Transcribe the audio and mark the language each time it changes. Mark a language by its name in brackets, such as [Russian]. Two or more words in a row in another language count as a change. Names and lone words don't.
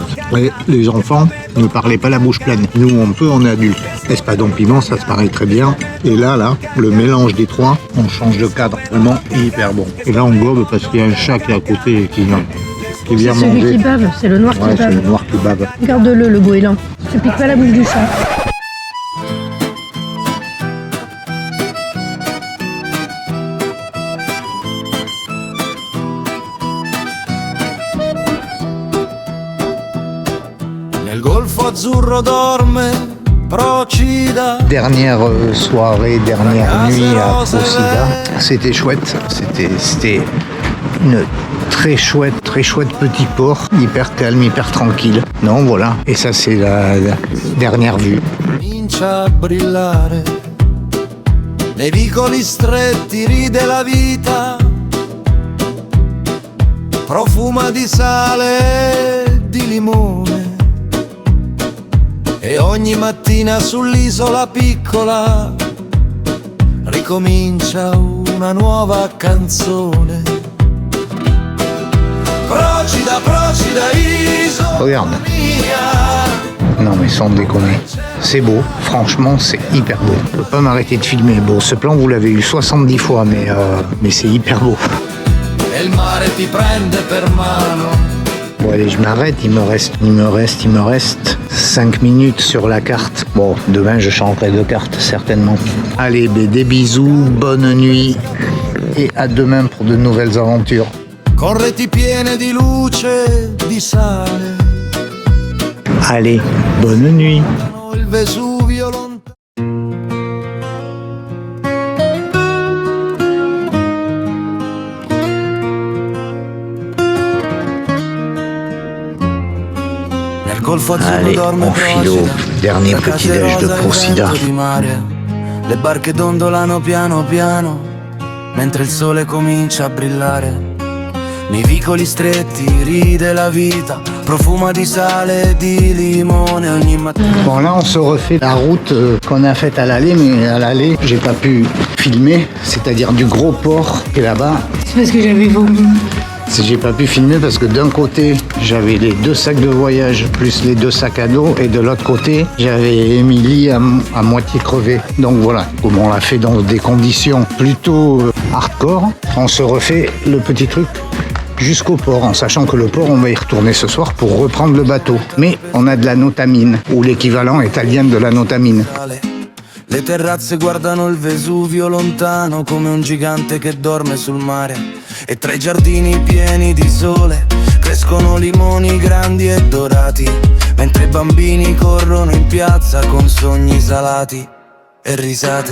[French] Et les enfants ne parlaient pas la bouche pleine. Nous, on peut, on est adultes. Espadon piment, ça se pareil très bien. Et là, le mélange des trois, on change de cadre. Vraiment hyper bon. Et là, on gobe parce qu'il y a un chat qui est à côté et qui vient manger. C'est celui qui bave, c'est le noir qui bave. C'est le noir qui bave. Regarde-le, le goéland. Tu piques pas la bouche du chat. [Italian] Nel golfo azzurro dorme Procida. [French] Dernière soirée, dernière nuit à Procida. C'était chouette. C'était une très chouette petit port. Hyper calme, hyper tranquille. Non, voilà. Et ça, c'est la dernière vue. [Italian] Comincia a brillare. Nei vicoli stretti ride la vita. Profuma di sale e di limone. E ogni mattina sull'isola piccola ricomincia una nuova canzone. Procida, procida, isola [French] Regarde. [Italian] mia. [French] Non mais sans déconner. C'est beau, franchement c'est hyper beau. Je peux pas m'arrêter de filmer. Bon, ce plan vous l'avez eu 70 fois, mais c'est hyper beau. [Italian] E il mare ti prende per mano. [French] Bon allez, je m'arrête, il me reste 5 minutes sur la carte. Bon, demain je changerai de carte, certainement. Allez, des bisous, bonne nuit, et à demain pour de nouvelles aventures. [Italian] Con reti piene di luce, di sale. [French] Allez, bonne nuit. [Italian] Il Vesuvio lontano. Nel golfo azzurro [French] Allez, [Italian] dorme [French] on file au [Italian] Procida, [French] dernier [Italian] la [French] petit [Italian] casa [French] déj de [Italian] rosa e il [French] Procida. [Italian] vento di mare. Le barche dondolano piano piano, mentre il sole comincia a brillare. Nei vicoli stretti ride la vita, profuma di sale e di limone ogni mattina. [French] Bon là on se refait la route qu'on a faite à l'aller, mais à l'aller j'ai pas pu filmer, c'est-à-dire du gros port qui est là-bas. C'est parce que j'avais vomi. J'ai pas pu filmer parce que d'un côté j'avais les 2 sacs de voyage plus les 2 sacs à dos, et de l'autre côté j'avais Émilie à moitié crevée. Donc voilà, comme on l'a fait dans des conditions plutôt hardcore, on se refait le petit truc jusqu'au port, en sachant que le port, on va y retourner ce soir pour reprendre le bateau. Mais on a de la notamine, ou l'équivalent italien de la notamine. [Italian] Le terrazze guardano il Vesuvio lontano come un gigante che dorme sul mare. E tra i giardini pieni di sole crescono limoni grandi e dorati, mentre i bambini corrono in piazza con sogni salati e risate.